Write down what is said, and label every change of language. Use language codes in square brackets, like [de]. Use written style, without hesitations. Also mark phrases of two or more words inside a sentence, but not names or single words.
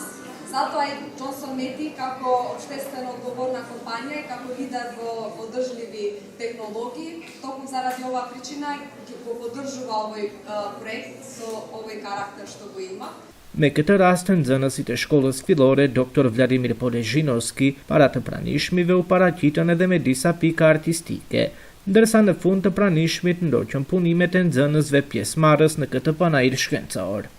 [mk] Затоа и Johnson Meti како општествено одговорна компанија и како лидер во одржливи технологии, токму заради оваа причина го поддржува овој проект со овој карактер што го има. [sq] Me këtë rast, nxënësit e shkollës fillore Dr. Vladimir Polezhinovski para të pranishmive u paraqitën edhe me disa pika artistike, ndërsa në fund të pranishmit ndoqën punimet e nxënësve pjesëmarrës në këtë panair shkencor.